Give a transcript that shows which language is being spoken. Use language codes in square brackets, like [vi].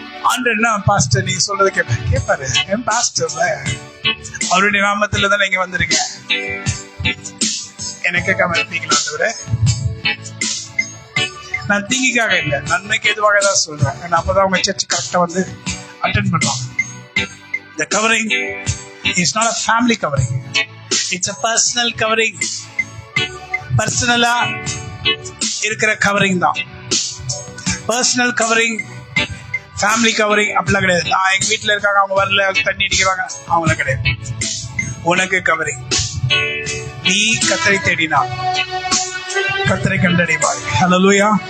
[ta] ஆண்டர்னா pastor நீங்க சொல்றது கேட்பாரு. என் பாஸ்டர் அவருடைய நாமத்துல தான் நீங்க வந்திருக்கேன், எனக்கு கேட்காம இருப்பீங்களா? தவிர நான் தீங்கிக்காக இல்லை, நன்மைக்கு எதுவாக தான் சொல்றேன். அப்பதான் அவங்க சர்ச் கரெக்டா வந்து அட்டென்ட் பண்ணுவாங்க. [en] The covering is not a family covering. It's a personal covering. [ta] பர்சனலா இருக்கிற கவரிங் தான் பர்சனல் கவரிங். ஃபேமிலி கவரிங் அப்படிலாம் கிடையாது. நான் எங்க வீட்டுல இருக்காங்க, அவங்க வரல, தண்ணி அடிக்கிறாங்க, அவங்களாம் கிடையாது. உனக்கு கவரிங். நீ கத்தரை தேடினா கத்தரை கண்டடைவாய். ஹல்லேலூயா.